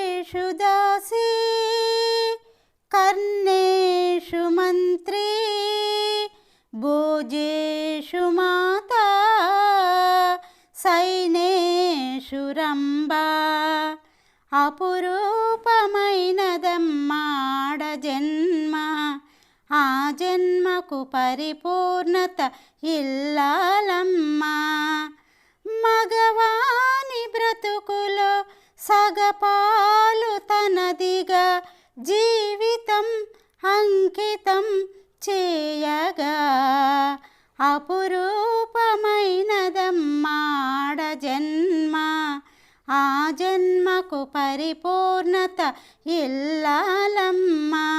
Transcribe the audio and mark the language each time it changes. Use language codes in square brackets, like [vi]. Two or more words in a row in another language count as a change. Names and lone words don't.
[sa] कार्येषु दासी कर्णेषु मन्त्री भोजेषु माता सैनेषु रम्बा [te] అపురూపమైనదమ్మాడ జన్మ ఆ జన్మకు పరిపూర్ణత ఇల్లాలమ్మ మగవాని బ్రతుకులో సగపాలు తనదిగా జీవితం అంకితం చేయగా అపురూపమైనదమ్మాడ జన్మ ఆ జన్మకు పరిపూర్ణత ఇల్లాలమ్మ